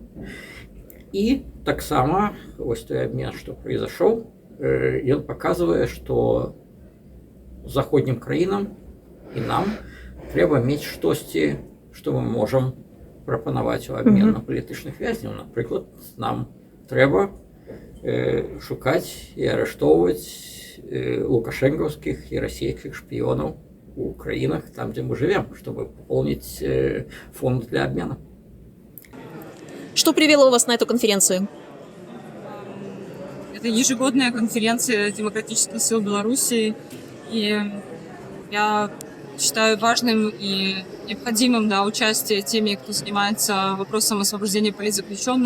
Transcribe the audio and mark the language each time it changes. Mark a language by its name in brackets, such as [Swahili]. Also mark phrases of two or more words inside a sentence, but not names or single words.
[Belarusian] І таксама вось той абмен, што произошел, ён паказвае, што заходнім краінам і нам трэба мець штосьці, што мы можам прапанаваць у абмен на палітычных вязняў. Напрыклад, нам трэба шукаць і арыштоўваць лукашэнкаўскіх і расійскіх шпіёнаў у краінах, там, дзе мы [Russian] живем, чтобы пополнить фонд для обмена. Что привело вас на эту конференцию? Это ежегодная конференция демократических сил Беларуси, и я считаю важным и необходимым участие теми, кто занимается вопросом освобождения политзаключенных.